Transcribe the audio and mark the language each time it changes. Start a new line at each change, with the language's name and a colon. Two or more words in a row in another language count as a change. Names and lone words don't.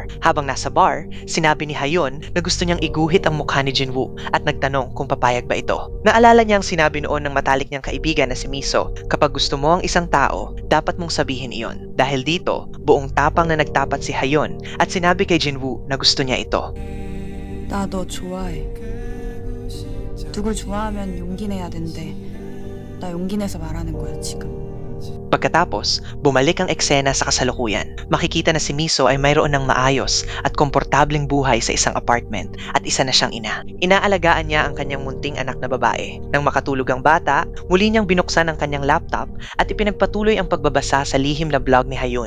Filipino: Habang nasa bar, sinabi ni Hayon na gusto niyang iguhit ang mukha ni Jinwoo at nagtanong kung papayag ba ito. Naalala niya ang sinabi noon ng matalik niyang kaibigan na si Miso, kapag gusto mo ang isang tao, dapat mong sabihin iyon. Dahil dito, buong tapang na nagtapat si Hayon at sinabi kay Jinwoo na gusto niya ito.
Korean: 나 너 좋아해. 누굴 좋아하면 용기 내야 된대. 나 용기 내서 말하는 거야, 지금.
Filipino: Pagkatapos, bumalik ang eksena sa kasalukuyan. Makikita na si Miso ay mayroon ng maayos at komportableng buhay sa isang apartment at isa na siyang ina. Inaalagaan niya ang kanyang munting anak na babae. Nang makatulog ang bata, muli niyang binuksan ang kanyang laptop at ipinagpatuloy ang pagbabasa sa lihim na blog ni Hayon.